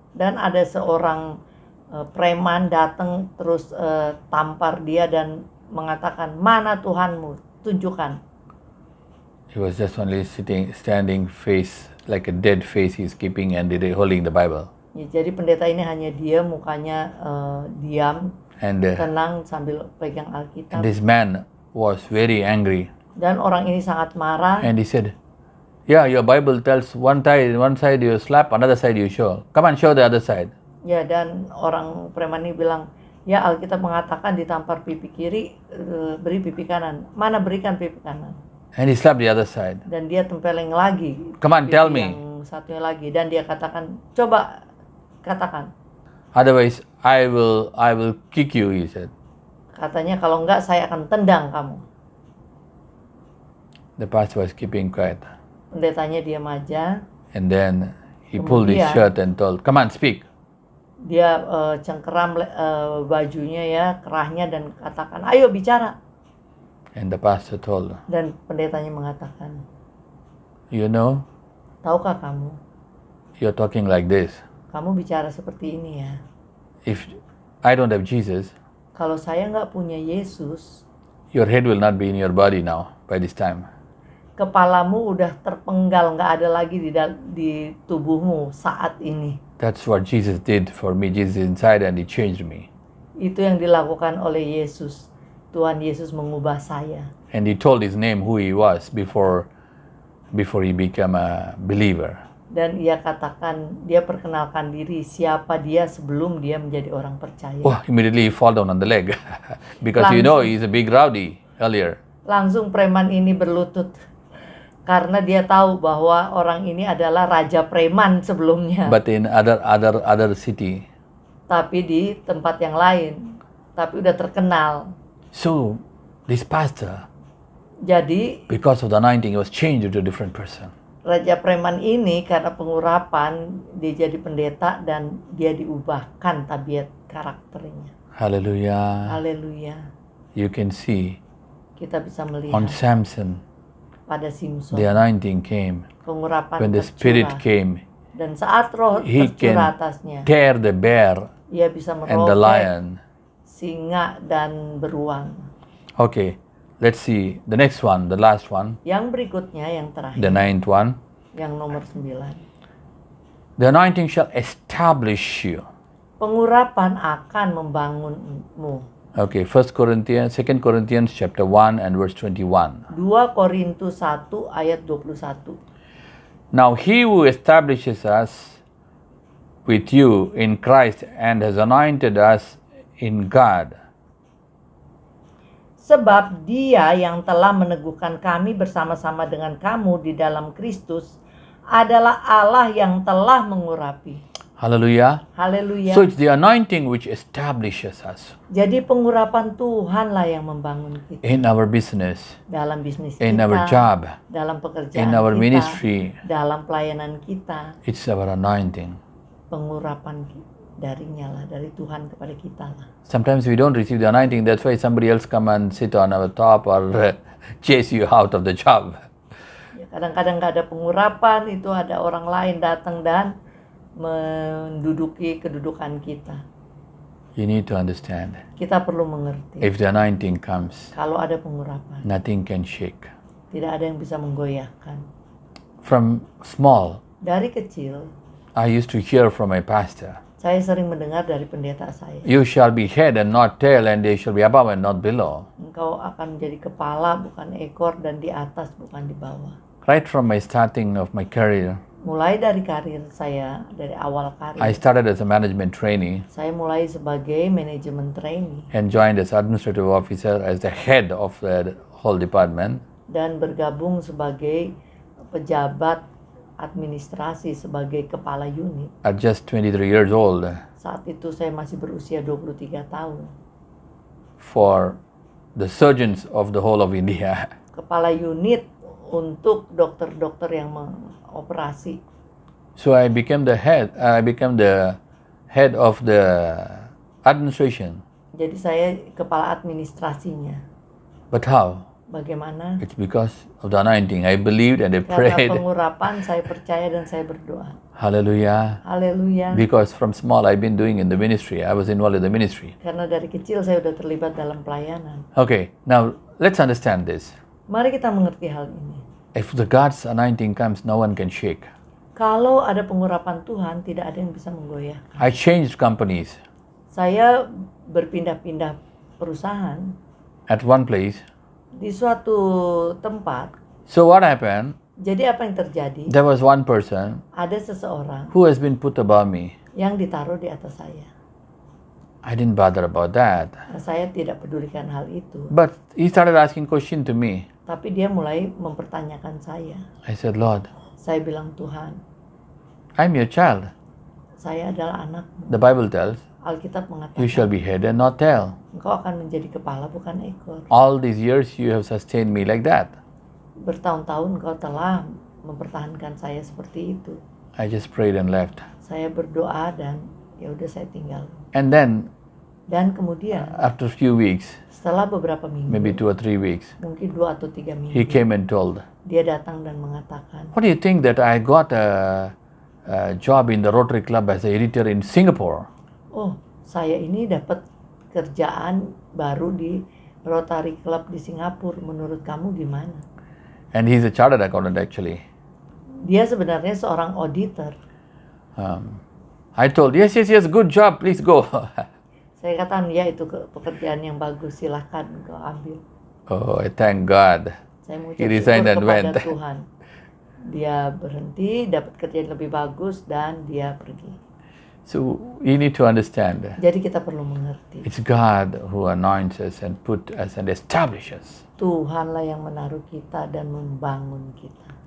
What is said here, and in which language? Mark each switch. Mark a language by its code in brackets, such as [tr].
[id] Dan ada seorang preman datang terus tampar dia dan mengatakan, "Mana Tuhanmu? Tunjukkan." [en] He was just only standing face, like a dead face he's keeping and holding the Bible. [id] Ya, jadi pendeta ini hanya diam, mukanya diam, [en] And [id] tenang sambil pegang Alkitab. [en] this man was very angry. [id] Dan orang ini sangat marah. [en] And he said, yeah, your Bible tells one side you slap, another side you show. Come on, show the other side. [id] Ya, dan orang preman ini bilang, ya Alkitab mengatakan ditampar pipi kiri, beri pipi kanan. Mana berikan pipi kanan? [en] And he slapped the other side. [id] Dan dia tempeleng lagi. [en] Come on, [id] pipi [en] tell me. [id] Yang satunya lagi. Dan dia katakan, coba katakan. [en] Otherwise, I will kick you, he said. [id] Katanya kalau enggak saya akan tendang kamu. [en] The pastor was keeping quiet. [id] Pendetanya diam aja. [en] And then he pulled his [id] Kemudian- [en] shirt and told, come on, speak. [id] Dia cengkeram bajunya ya, kerahnya dan katakan, ayo bicara. [en] And the pastor told, [id] Dan pendetanya mengatakan, [en] you know, [id] tahukah kamu, [en] you're talking like this. [id] kamu bicara seperti ini ya. [en] If I don't have Jesus, [id] Kalau saya nggak punya Yesus, [en] your head will not be in your body now by this time. [id] kepalamu udah terpenggal, nggak ada lagi di tubuhmu saat ini. [en] That's what Jesus did for me. Jesus is inside and he changed me. [id] Itu yang dilakukan oleh Yesus. Tuhan Yesus mengubah saya. [en] And he told his name who he was before he became a believer. [id] Dan ia katakan, dia perkenalkan diri siapa dia sebelum dia menjadi orang percaya. [en] Oh, immediately he fall down on the leg because you know he's a big rowdy earlier. [id] Langsung preman ini berlutut. Karena dia tahu bahwa orang ini adalah raja preman sebelumnya. [en] But in other city. [id] Tapi di tempat yang lain. Tapi udah terkenal. [en] So this pastor, [id] Jadi [en] because of the anointing, he was changed into a different person. [id] raja preman ini karena pengurapan dia jadi pendeta dan dia diubahkan tabiat karakternya. [en] Hallelujah. [id] Haleluya. [en] You can see [id] Kita bisa [en] on [id] melihat [en] Samson, [id] pada Simson [en] the anointing came. [id] pengurapan [en] When the Spirit [id] tercurah. [en] came, [id] Dan saat roh [en] he [id] tercurah [en] can [id] atasnya, [en] tear the bear [id] ia bisa [en] and the [id] merobek [en] lion. [id] singa dan beruang. [en] Okay, let's see the next one, the last one, [id] Yang berikutnya yang terakhir, [en] the ninth one. [id] yang nomor 9. [en] The anointing shall establish you. [id] Pengurapan akan membangunmu. [en] Okay, 2 Corinthians chapter 1 and verse 21. [id] 2 Korintus 1 ayat 21. [en] Now he who establishes us with you in Christ and has anointed us in God. [id] Sebab dia yang telah meneguhkan kami bersama-sama dengan kamu di dalam Kristus adalah Allah yang telah mengurapi. [en] Hallelujah. [id] Haleluya. [en] So it's the anointing which establishes us [id] Jadi pengurapan Tuhanlah yang membangun kita. [en] in our business, [id] Dalam bisnis [en] in [id] kita, [en] our job, [id] dalam pekerjaan [en] in our [id] kita, [en] ministry. [id] dalam pelayanan kita. [en] It's our anointing. [id] Pengurapan darinya lah, dari Tuhan kepada kita lah. [en] Sometimes we don't receive the anointing. That's why somebody else come and sit on our top or chase you out of the job. [id] Ya, kadang-kadang nggak ada pengurapan, itu ada orang lain datang dan menduduki kedudukan kita. [en] You need to understand. [id] Kita perlu mengerti. [en] If the anointing comes, [id] Kalau ada pengurapan, [en] nothing can shake. [id] tidak ada yang bisa menggoyahkan. [en] From small, [id] Dari kecil, [en] I used to hear from my pastor, [id] saya sering mendengar dari pendeta saya. [en] you shall be head and not tail, and they shall be above and not below. [id] Engkau akan menjadi kepala bukan ekor dan di atas bukan di bawah. [en] Right from my starting of my career, [id] Mulai dari karir saya, dari awal karir, [en] I started as a management trainee [id] saya mulai sebagai manajemen trainee [en] and joined as administrative officer as the head of the whole department. [id] dan bergabung sebagai pejabat administrasi sebagai kepala unit. [en] At just 23 years old, [id] Saat itu saya masih berusia 23 tahun. [en] for the surgeons of the whole of India. [id] Kepala unit untuk dokter-dokter yang mengoperasi. [en] So I became the head. I became the head of the administration. [id] Jadi saya kepala administrasinya. [en] But how? [id] Bagaimana? [en] It's because of the anointing. I believed and I [id] Karena [en] prayed. [id] pengurapan saya percaya dan saya berdoa. [en] Hallelujah. [id] Haleluya. [en] Because from small I've been doing in the ministry. I was involved in the ministry. [id] Karena dari kecil saya sudah terlibat dalam pelayanan. [en] Okay, now let's understand this. [id] Mari kita mengerti hal ini. [en] If the God's anointing comes, no one can shake. [id] Kalau ada pengurapan Tuhan, tidak ada yang bisa menggoyah. [en] I changed companies. [id] Saya berpindah-pindah perusahaan [en] At one place. [id] di suatu tempat. [en] So what happened? [id] Jadi apa yang terjadi? [en] There was one person [id] Ada seseorang [en] who has been put above me. [id] yang ditaruh di atas saya. [en] I didn't bother about that. [id] Nah, saya tidak pedulikan hal itu. [en] But he started asking question to me. [id] Tapi dia mulai mempertanyakan saya. [en] I said, Lord, [id] Saya bilang, Tuhan, [en] I'm your child. [id] saya adalah anakmu. [en] The Bible tells, [id] Alkitab [en] you shall [id] mengatakan, [en] be head and not tail. [id] engkau akan menjadi kepala bukan ekor. [en] All these years you have sustained me like that. [id] Bertahun-tahun engkau telah mempertahankan saya seperti itu. [en] I just prayed and left. [id] Saya berdoa dan ya udah saya tinggal. [en] And then [id] Dan kemudian [en] after a few weeks, [id] setelah beberapa minggu, [en] maybe 2 or 3 weeks, [id] mungkin 2 atau 3 minggu, [en] he came and told, [id] dia datang dan mengatakan, [en] what do you think that I got a job in the Rotary Club as an editor in Singapore? [id] oh saya ini dapat kerjaan baru di Rotary Club di Singapura, menurut kamu gimana? [en] And he's a chartered accountant actually. [id] Dia sebenarnya seorang auditor. [en] I told, yes, good job, please go. [id] Saya katakan, ya itu pekerjaan yang bagus, silahkan kau ambil. [en] Oh, I thank God. [id] Saya mengucap [en] He resigned [id] syukur [en] and [id] kepada [en] went. [id] Tuhan. Dia berhenti, dapat kerjaan lebih bagus, dan dia pergi. [en] So you need to understand, [id] Jadi kita perlu mengerti, [en] it's God who anoints us and put us and establishes. [id] Tuhanlah yang menaruh kita dan membangun kita.